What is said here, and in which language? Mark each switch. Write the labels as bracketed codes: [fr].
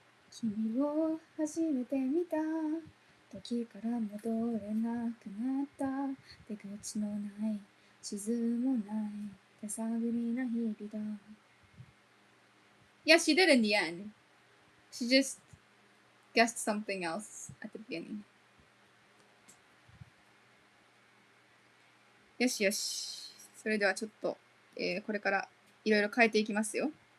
[ja] 君を初めて見た時から戻れなくなった出口のない地図もない手探りな日々だ [en] Yeah, she did in the end. She just guessed something else at the beginning. [ja] よしよし。それではちょっと、これからいろいろ変えていきますよ。